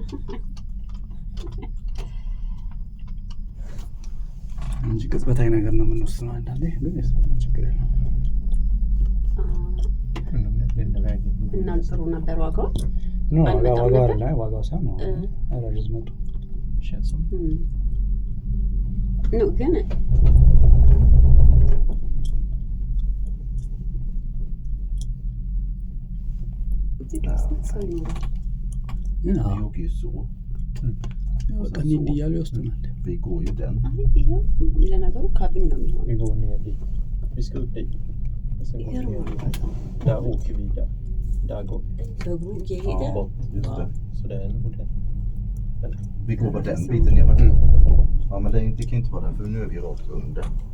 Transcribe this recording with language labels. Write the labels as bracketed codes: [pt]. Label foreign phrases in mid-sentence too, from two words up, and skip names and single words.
[am] እንጂ ቅጽበታዊ ነገር ነው የምንወስነው። አንዳንዴ ግን የስነ ችግር የለም። እና ጥሩ ነበር ዋጋው ነው ዋጋው አይደለ? ዋጋው ሳይሆን ነው ርዝመቱ ነው ግን [sv] Vi åker ju så. [am] በቃ እንዲህ እያሉ ይወስዱናል። [sv] Vi går ju den. [am] ለነገሩ ካቢን ነው የሚሆነው [sv] Vi går ner dit. Vi ska upp dit. Och sen går vi ner dit. Där åker vi där. Där går vi. [am] በእግሩ እየሄደ [sv] Bort. Just det. Så det är en modell. Vi går bara den biten ner. Ja, men det kan inte vara den för nu är vi rakt under.